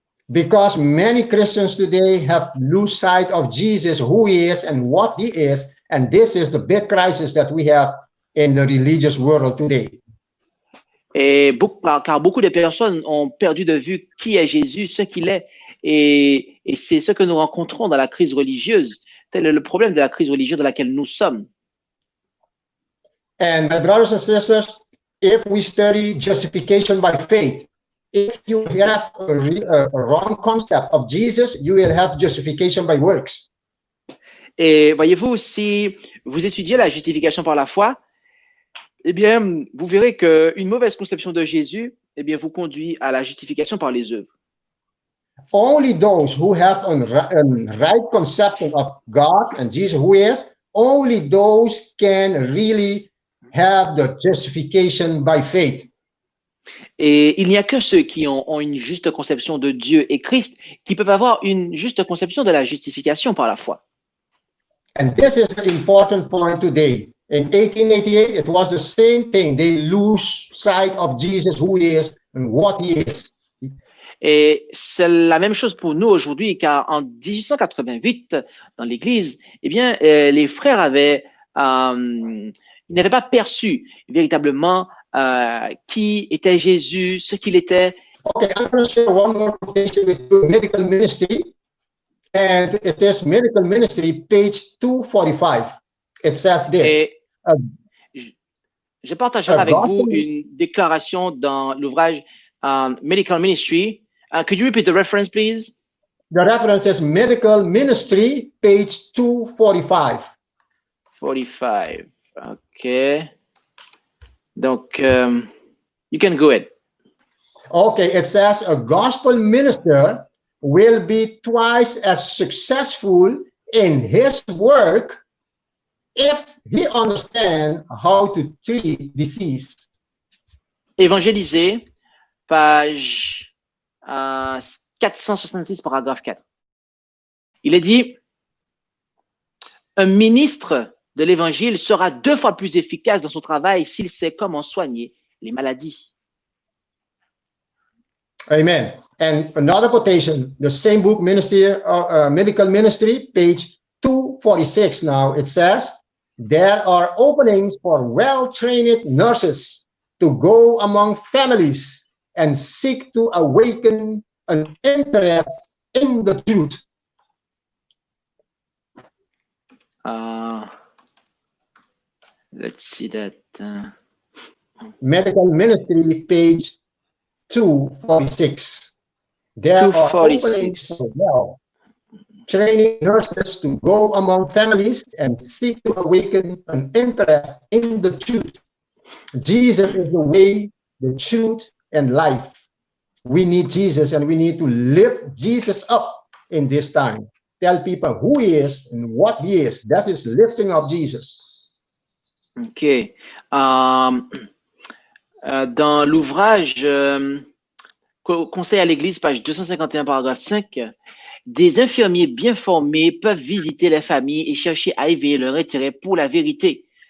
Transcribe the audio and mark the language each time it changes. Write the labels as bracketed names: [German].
[English] Because many Christians today have lose sight of Jesus, who he is and what he is, and this is the big crisis that we have in the religious world today. [French] Et car beaucoup de personnes ont perdu de vue qui est Jésus, ce qu'il est, et c'est ce que nous rencontrons dans la crise religieuse Tel est le problème de la crise religieuse dans laquelle nous sommes. [English] And my brothers and sisters, if we study justification by faith, if you have a wrong concept of Jesus, you will have justification by works. [French] Et voyez-vous, si vous étudiez la justification par la foi, eh bien, vous verrez qu'une mauvaise conception de Jésus, eh bien, vous conduit à la justification par les œuvres. [English] Only those who have a right conception of God and Jesus who is, only those can really have the justification by faith. [French] Et il n'y a que ceux qui ont une juste conception de Dieu et Christ qui peuvent avoir une juste conception de la justification par la foi. [English] And this is an important point today. In 1888, it was the same thing. They lose sight of Jesus, who he is and what he is. [French] Et c'est la même chose pour nous aujourd'hui, car en 1888, dans l'Église, eh bien, les frères ils n'avaient pas perçu véritablement qui était Jésus, ce qu'il était. [English] Okay, I'm going to share one more quotation with you, medical ministry, and it is medical ministry, page 245. It says this. [French] Et je partagerai avec vous une déclaration dans l'ouvrage Medical Ministry. [English] Could you repeat the reference, please? The reference is medical ministry, page 245. 45. Okay. Donc, you can go ahead. Okay, it says a gospel minister will be twice as successful in his work if he understands how to treat disease. [French] Évangéliser, page 466, paragraphe 4. Il est dit, un ministre de l'Évangile sera 2 fois plus efficace dans son travail s'il sait comment soigner les maladies. Amen. [English] And another quotation, the same book, Medical Ministry, page 246 now, it says, there are openings for well-trained nurses to go among families and seek to awaken an interest in the truth. Let's see that. Medical Ministry, page 246. There are openings for well-trained nurses to go among families and seek to awaken an interest in the truth. Jesus is the way, the truth, and life. We need Jesus, and we need to lift Jesus up in this time. Tell people who he is and what he is. That is lifting up Jesus. OK. [French] Dans l'ouvrage Conseil à l'Église, page 251, paragraphe 5, des infirmiers bien formés peuvent visiter les familles et chercher à éveiller leur intérêt pour la vérité.